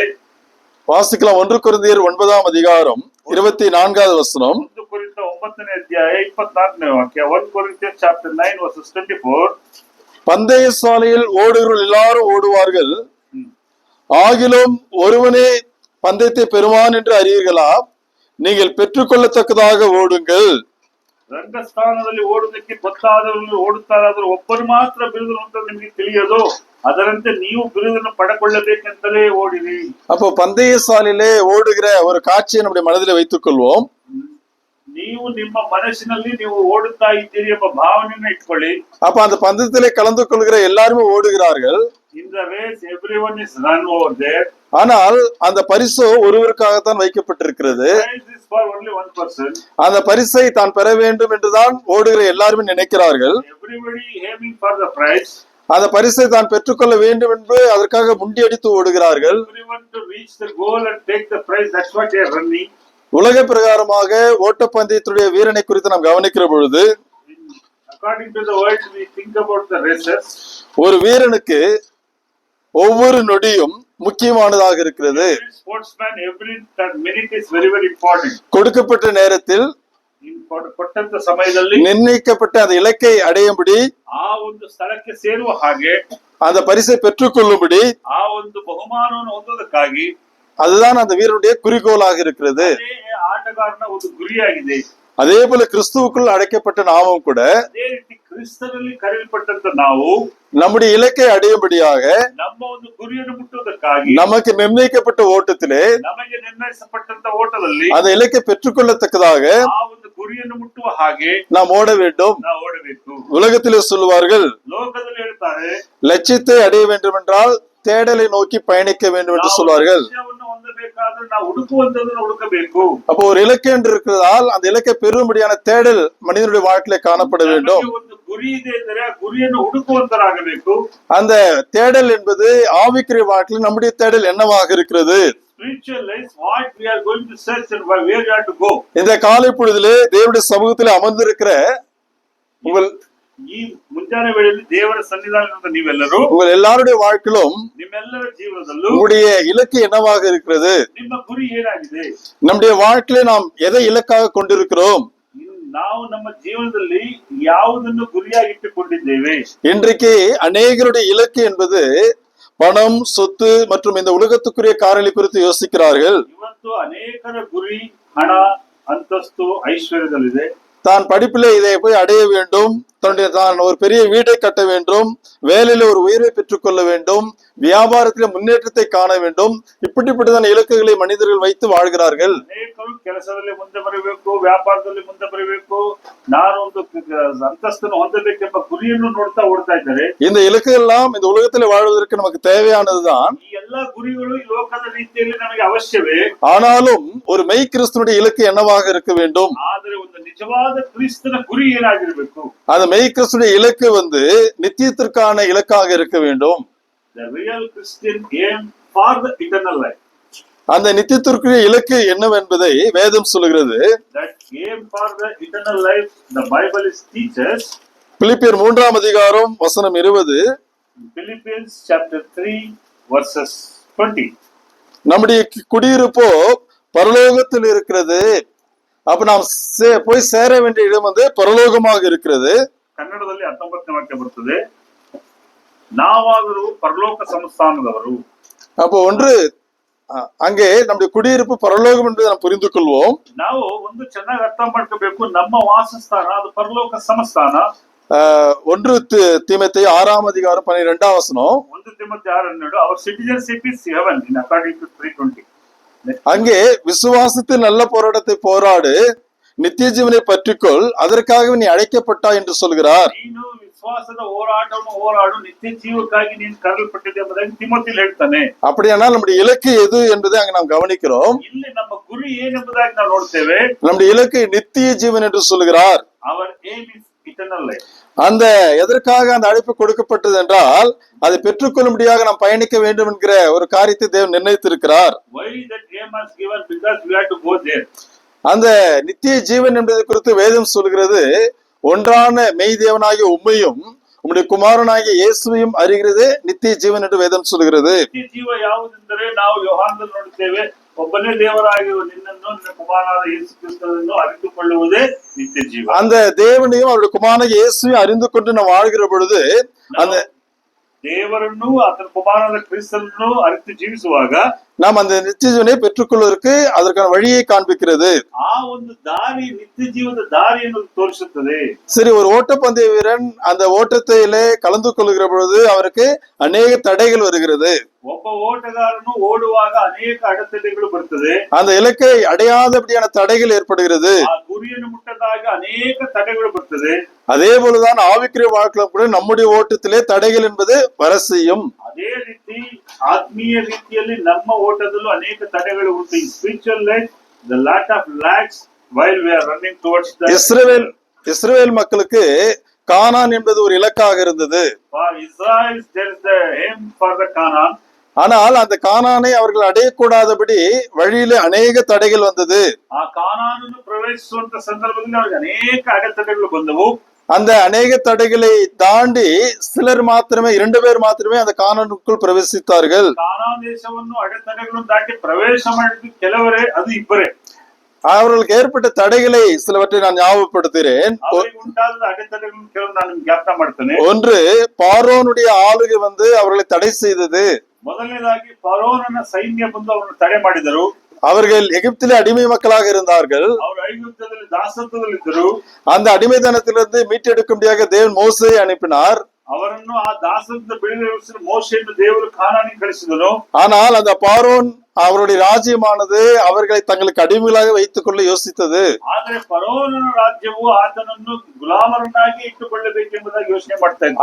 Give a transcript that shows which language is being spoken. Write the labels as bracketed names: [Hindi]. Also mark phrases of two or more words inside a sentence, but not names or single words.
[Tamil] வாசிக்கலாம் 1 கொரிந்தியர் 9ஆம் அதிகாரம் 24வது வசனம். [Kannada] 1 ಕೊರಿಂಥ 9ನೇ ಅಧ್ಯಾಯ 24ನೇ ವಾಕ್ಯ. [English] 1 Corinthians chapter 9 verses 24. [Tamil] பந்தய சாலையில் ஓடுகிறவர்கள் எல்லாரும் ஓடுவார்கள், ஆகிலும் ஒருவனே பந்தயத்தை பெறுவான் என்று அறியீர்களா? நீங்கள் பெற்றுக்கொள்ளத்தக்கதாக ஓடுங்கள். [Kannada] ರಂಗಸ್ಥಾನದಲ್ಲಿ ಓಡುವುದಕ್ಕೆ ಗೊತ್ತಾದವರು ಓಡುತ್ತಾರಾದರೂ ಒಬ್ಬರು ಮಾತ್ರ ಬಿರುದನ್ನು ಅಂತ ನಿಮಗೆ ತಿಳಿಯೋದು, ಅದರಂತೆ ನೀವು ಬಿರುದನ್ನು ಪಡೆಕೊಳ್ಳಬೇಕೆಂತಲೇ ಓಡಿರಿ. [Tamil] அப்போ பந்தய சாலையிலே ஓடுகிற ஒரு காட்சியை நம்முடைய மனதில் வைத்துக் கொள்வோம். [Kannada] ನೀವು ನಿಮ್ಮ ಮನಸ್ಸಿನಲ್ಲಿ ನೀವು ಓಡುತ್ತಾ ಇದ್ದೀರಿ ಎಂಬ ಭಾವನೆಯನ್ನು ಇಟ್ಕೊಳ್ಳಿ. [Tamil] அப்ப அந்த பந்தயத்திலே கலந்து கொள்கிற எல்லாருமே ஓடுகிறார்கள். [English] In the race everyone is run over there. [Tamil] ஆனால் அந்த பரிசு ஒருவருக்காகத்தான் வைக்கப்பட்டிருக்கிறது. [English] Prize is for only one person. [Tamil] அந்த பரிசை தான் பெற வேண்டும் என்றுதான் ஓடுகிற எல்லாருமே நினைக்கிறார்கள். [English] Everybody aiming for the prize. [Tamil] அந்த பரிசை தான் பெற்றுக்கொள்ள வேண்டும் என்று அதற்காக முண்டியடித்து ஓடுகிறார்கள். [English] Everyone to reach the goal and take the prize. That's what they are running. [Tamil] உலக பிரகாரமாக ஓட்டப்பந்தயத்துடைய வீரனை குறித்து நாம் கவனிக்கிற பொழுது [English] According to the world, we think about the races. [Tamil] ஒரு வீரனுக்கு ஒவ்வொரு நொடியும் முக்கியமானதாக இருக்கிறது. [English] Every sportsman, every minute is very very important. [Tamil] கொடுக்கப்பட்ட நேரத்தில் [Kannada] ಕೊಟ್ಟಂತ ಸಮಯದಲ್ಲಿ [Tamil] நிர்ணயிக்கப்பட்ட அந்த இலக்கை அடையும்படி [Kannada] ಆ ಒಂದು ಸ್ಥಳಕ್ಕೆ ಸೇರುವ ಹಾಗೆ [Tamil] அந்த பரிசை பெற்றுக்கொள்ளும்படி [Kannada] ಆ ಒಂದು ಬಹುಮಾನವನ್ನು ಹೊಂದೋದಕ್ಕಾಗಿ [Tamil] அதுதான் அந்த வீரனுடைய குறிக்கோளாக இருக்கிறது. [Kannada] ಆಟಗಾರನ ಒಂದು ಗುರಿಯಾಗಿದೆ. [Tamil] அதே போல கிறிஸ்துவுக்குள் அழைக்கப்பட்ட நாமும் கூட [Kannada] ಅದೇ ರೀತಿ ಕ್ರಿಸ್ತನಲ್ಲಿ ಕರೆಯಲ್ಪಟ್ಟಂತ ನಾವು [Tamil] நம்முடைய இலக்கை அடையும்படியாக [Kannada] ನಮ್ಮ ಒಂದು ಗುರಿಯನ್ನು ಮುಟ್ಟುವುದಕ್ಕಾಗಿ [Tamil] நமக்கு நிர்ணயிக்கப்பட்ட ஓட்டத்திலே [Kannada] ನಮಗೆ ನಿರ್ಣಯಿಸಲ್ಪಟ್ಟಂತ ಓಟದಲ್ಲಿ [Tamil] அந்த இலக்கை பெற்றுக்கொள்ளத்தக்கதாக [Kannada] ಆ ಒಂದು ಗುರಿಯನ್ನು ಮುಟ್ಟುವ ಹಾಗೆ [Tamil] நாம் ஓட வேண்டும். [Kannada] ನಾವು ಓಡಬೇಕು. [Tamil] உலகத்திலே சொல்லுவார்கள், [Kannada] ಲೋಕದಲ್ಲಿ ಹೇಳ್ತಾರೆ, [Tamil] லட்சியத்தை அடைய வேண்டும் என்றால் தேடலை நோக்கி பயணிக்க வேண்டும் என்று [Kannada] ನಾವು [Tamil] சொல்வார்கள். [Kannada] ಲಕ್ಷ್ಯವನ್ನು ಹೊಂದಬೇಕಾದ್ರೆ ನಾವು ಹುಡುಕುವಂತದನ್ನು ಹುಡುಕಬೇಕು. [Tamil] அப்போ ஒரு இலக்கு என்று இருக்கிறதால் அந்த இலக்கை பெறும்படியான தேடல் மனிதனுடைய வாழ்க்கையில காணப்பட வேண்டும். [Kannada] ನಮಗೆ ಒಂದು ಗುರಿ ಇದೆ ಅಂದರೆ ಆ ಗುರಿಯನ್ನು ಹುಡುಕುವಂತರಾಗಬೇಕು. [Tamil] அந்த தேடல் என்பது ஆவிக்குரிய வாழ்க்கையில் நம்முடைய தேடல் என்னவாக இருக்கிறது? [English] Spiritual life, what we are going to search and where we have to go. [Tamil] இந்த காலை பொழுதிலே தேவனுடைய சமூகத்திலே அமர்ந்திருக்கிற உங்கள் [Kannada] ಈ ಮುಂಜಾನೆ ವೇಳೆಯಲ್ಲಿ ದೇವರ ಸನ್ನಿಧಾನದಿಂದ ನೀವೆಲ್ಲರೂ [Tamil] உங்கள் எல்லாருடைய வாழ்க்கையிலும் [Kannada] ನಿಮ್ಮೆಲ್ಲರ ಜೀವನದಲ್ಲೂ [Tamil] உங்களுடைய இலக்கு என்னவாக இருக்கிறது? [Kannada] ನಿಮ್ಮ ಗುರಿ ಏನಾಗಿದೆ? [Tamil] நம்முடைய வாழ்க்கையில நாம் எதை இலக்காக கொண்டிருக்கிறோம்? [Kannada] ನಾವು ನಮ್ಮ ಜೀವನದಲ್ಲಿ ಯಾವುದನ್ನು ಗುರಿಯಾಗಿ ಇಟ್ಟುಕೊಂಡಿದ್ದೇವೆ? [Tamil] இன்றைக்கு அநேகருடைய இலக்கு என்பது பணம், சொத்து மற்றும் இந்த உலகத்துக்குரிய காரியங்களை குறித்து யோசிக்கிறார்கள். [Kannada] ಇವತ್ತು ಅನೇಕರ ಗುರಿ ಹಣ, ಅಂತಸ್ತು, ಐಶ್ವರ್ಯದಲ್ಲಿದೆ. [Tamil] தான் படிப்பிலே இதை போய் அடைய வேண்டும், தான் ஒரு பெரிய வீடை கட்ட வேண்டும், வேலையில ஒரு உயர்வை பெற்றுக்கொள்ள வேண்டும், வியாபாரத்தில முன்னேற்றத்தை காண வேண்டும். இப்படிப்பட்டதான இலக்குகளை மனிதர்கள் வைத்து வாழ்கிறார்கள். [Kannada] ಅನೇಕರು ಕೆಲಸದಲ್ಲಿ ಮುಂದೆ ಬರಬೇಕು, ವ್ಯಾಪಾರದಲ್ಲಿ ಮುಂದೆ ಬರಬೇಕು, ನಾನು ಒಂದು ಅಂತಸ್ತನ್ನು ಹೊಂದಬೇಕೆಂಬ ಗುರಿಯನ್ನು ನೋಡ್ತಾ ಓಡ್ತಾ ಇದ್ದಾರೆ. [Tamil] இந்த இலக்குகள் எல்லாம் இந்த உலகத்தில் வாழ்வதற்கு நமக்கு தேவையானதுதான். [Kannada] ಈ ಎಲ್ಲಾ ಗುರಿಗಳು ಈ ಲೋಕದ ರೀತಿಯಲ್ಲಿ ನಮಗೆ ಅವಶ್ಯವೇ. [Tamil] ஆனாலும் ஒரு மெய் கிறிஸ்துவனுடைய இலக்கு என்னவாக இருக்க வேண்டும்? [Kannada] ಆದರೆ ಒಂದು ನಿಜವಾದ ಕ್ರಿಸ್ತನ ಗುರಿ ಏನಾಗಿರಬೇಕು? [Tamil] அந்த மெய் கிறிஸ்துவனுடைய இலக்கு நித்தியத்திற்கான இலக்காக இருக்க வேண்டும். [English] The real Christian aim for the eternal life. [Tamil] அந்த நித்தியத்திற்குரிய இலக்கு என்னவென்பதை வேதம் சொல்லுகிறது. [English] That aim for the eternal life, the Bible is teaches. [Tamil] பிலிப்பியர் 3ஆம் அதிகாரம் வசனம் 20. [English] Philippians chapter 3 verses 20. [Tamil] நம்முடைய குடியிருப்போ பரலோகத்தில் இருக்கிறது. அப்ப நாம் போய் சேர வேண்டிய இடம் பரலோகமாக இருக்கிறது. [Kannada] ಕನ್ನಡದಲ್ಲಿ 19ನೇ ವಾಕ್ಯ ಬರ್ತದೆ, ನಾವಾದರೂ ಪರಲೋಕ ಸಂಸ್ಥಾನದವರು. [Tamil] அப்போ ஒன்று அங்கே நம்முடைய குடியிருப்பு பரலோகம் என்பதை நாம் புரிந்து கொள்வோம். [Kannada] ನಾವು ಒಂದು ಚೆನ್ನಾಗಿ ಅರ್ಥ ಮಾಡ್ಕೋಬೇಕು, ನಮ್ಮ ವಾಸಸ್ಥಾನ ಅದು ಪರಲೋಕ ಸಂಸ್ಥಾನ. [Tamil] 1 தீமோத்தேயு 6ஆம் அதிகாரம் 12ஆம் வசனம். [Kannada] 1 ತಿಮೋಥೆಯ 6:12, [English] our citizenship is heaven in according to 3:20. [Tamil] அங்கே விசுவாசத்தில் நல்ல போராட்டத்தை போராடு, நித்திய ஜீவனை பற்றிக்கொள், அதற்காக நீ அழைக்கப்பட்டா என்று சொல்கிறார். [Kannada] ನೀನು ವಿಶ್ವಾಸದ ಹೋರಾಟವನ್ನು ಹೋರಾಡು, ನಿತ್ಯ ಜೀವಕ್ಕಾಗಿ ನೀನು ಕರೆಯಲ್ಪಟ್ಟಿದೆ ಎಂಬುದಾಗಿ ತಿಮೋಥೆಯಲ್ಲಿ ಹೇಳ್ತಾನೆ. [Tamil] அப்படியானால் நம்முடைய இலக்கு எது என்பதை அங்க நாம் கவனிக்கிறோம். [Kannada] ಇಲ್ಲಿ ನಮ್ಮ ಗುರಿ ಏನೆಂಬುದಾಗಿ ನಾವು ನೋಡ್ತೇವೆ. [Tamil] நம்முடைய இலக்கு நித்திய ஜீவன் என்று சொல்கிறார். [English] Our aim is eternal life. [Tamil] அந்த எதற்காக அந்த அழைப்பு கொடுக்கப்பட்டது என்றால் அதை பெற்றுக்கொள்ளும்படியாக நாம் பயணிக்க வேண்டும் என்கிற ஒரு காரியத்தை தேவன் நிர்ணயித்திருக்கிறார். [English] Why that aim was given? Because we have to go there. [Tamil] அந்த நித்திய ஜீவன் என்பது குறித்து வேதம் சொல்கிறது, ஒன்றான மெய் தேவனாகிய உம்மையும் உம்முடைய குமாரனாகிய இயேசுவையும் அறிகிறது நித்திய ஜீவன் என்று வேதம் சொல்கிறது. [Kannada] ನಿತ್ಯ ಜೀವ ಯಾವುದೆಂದರೆ ನಾವು ಯೋಹಾನದಲ್ಲಿ ನೋಡುತ್ತೇವೆ, ಒಬ್ಬನೇ ದೇವರಾಗಿರುವ ನಿನ್ನನ್ನು ನಿನ್ನ ಕುಮಾರನಾದ ಯೇಸು ಕ್ರಿಸ್ತನನ್ನು ಅರಿತುಕೊಳ್ಳುವುದೇ ನಿತ್ಯ ಜೀವ. [Tamil] அந்த தேவனையும் அவருடைய குமாரனாகிய இயேசுவையும் அறிந்து கொண்டு நாம் வாழ்கிற பொழுது அந்த [Kannada] ದೇವರನ್ನು ಆತನ ಕುಮಾರನಾದ ಕ್ರಿಸ್ತನನ್ನು ಅರಿತು ಜೀವಿಸುವಾಗ [Tamil] நாம் அந்த நித்திய ஜீவனை பெற்றுக்கொள்வதற்கு அதற்கான வழியை காண்பிக்கிறது. [Kannada] ಆ ಒಂದು ದಾರಿ ನಿತ್ಯ ಜೀವದ ದಾರಿಯನ್ನು ತೋರಿಸುತ್ತದೆ. [Tamil] சரி, ஒரு ஓட்டப்பந்தய வீரன் அந்த ஓட்டத்திலே கலந்து கொள்கிற பொழுது அவருக்கு அநேக தடைகள் வருகிறது. [Kannada] ಒಬ್ಬ ಓಟಗಾರನು ಓಡುವಾಗ ಅನೇಕ ಅಡೆತಡೆಗಳು ಬರ್ತದೆ. [Tamil] அந்த இலக்கை அடையாதபடியான தடைகள் ஏற்படுகிறது. [Kannada] ಆ ಗುರಿಯನ್ನು ಮುಟ್ಟದಾಗ ಅನೇಕ ತಡೆಗಳು ಬರ್ತದೆ. [Tamil] அதே போலதான் ஆவிக்குரிய வாழ்க்கையிலும் கூட நம்முடைய ஓட்டத்திலே தடைகள் என்பது வர செய்யும். [Kannada] ಅದೇ ರೀತಿ ಆತ್ಮೀಯ ರೀತಿಯಲ್ಲಿ ನಮ್ಮ ಓಟದಲ್ಲೂ ಅನೇಕ ತಡೆಗಳು ಉಂಟು. [English] In spiritual life, the lot of lags while we are running towards the [Tamil] இஸ்ரவேல் மக்களுக்கு கானான் என்பது ஒரு இலக்காக இருந்தது. [English] For Israel, there is the aim for the Canaan. [Tamil] ஆனால் அந்த கானானை அவர்கள் அடையக்கூடாதபடி வழியிலே அநேக தடைகள் வந்தது. [Kannada] ಆ ಕಾನಾನನ್ನು ಪ್ರವೇಶಿಸುವಂತ ಸಂದರ್ಭದಲ್ಲಿ ಅವರಿಗೆ ಅನೇಕ ಅಡೆತಡೆಗಳು ಬಂದವು. [Tamil] அந்த அநேக தடைகளை தாண்டி சிலர் மாத்திரமே 2 பேர் மாத்திரமே அந்த கானானுக்குள் பிரவேசித்தார்கள். [Kannada] ಕಾನಾನ್ ದೇಶವನ್ನು ಅಡೆತಡೆಗಳನ್ನು ದಾಟಿ ಪ್ರವೇಶ ಮಾಡಿದ್ದು ಕೆಲವರೇ, ಅದು ಇಬ್ಬರೇ. [Tamil] அவர்களுக்கு ஏற்பட்ட தடைகளை சிலவற்றை நான் ஞாபகப்படுத்துகிறேன். [Kannada] ಅವರಿಗೆ ಉಂಟಾದ ಅಡೆತಡೆಗಳನ್ನು ಕೆಲವು ನಾನು ಜ್ಞಾಪಕ ಮಾಡ್ತೇನೆ. [Tamil] ஒன்று, பார்வோனுடைய ஆளுகை அவர்களை தடை செய்தது. [Kannada] ಮೊದಲನೇದಾಗಿ ಫರೋನನ ಸೈನ್ಯ ಬಂದು ಅವರನ್ನು ತಡೆ ಮಾಡಿದರು. [Tamil] அவர்கள் எகிப்திலே அடிமை மக்களாக இருந்தார்கள். [Kannada] ಅವರು ಐಗುಪ್ತದಲ್ಲಿ ದಾಸತ್ವದಲ್ಲಿದ್ದರು. [Tamil] அந்த அடிமைத்தனத்திலிருந்து மீட்டெடுக்கும்படியாக தேவன் மோசேயை அனுப்பினார். [Kannada] ಅವರನ್ನು ಆ ದಾಸತ್ವದ ಬಿಡುಗಡೆ ಮೋಶೆಯನ್ನು ದೇವರು ಕಾನಾನಿಗೆ ಕಳಿಸಿದನು. [Tamil] ஆனால் அந்த பார்வோன் அவருடைய ராஜ்யமானது அவர்களை தங்களுக்கு அடிமைகளாக வைத்துக் கொள்ள யோசித்தது. [Kannada] ಆದರೆ ಫರೋಹನ ರಾಜ್ಯವು ಆತನನ್ನು ಗುಲಾಮರನ್ನಾಗಿ ಇಟ್ಟುಕೊಳ್ಳಬೇಕೆಂಬುದಾಗಿ ಯೋಚನೆ ಮಾಡ್ತಾ ಇತ್ತು.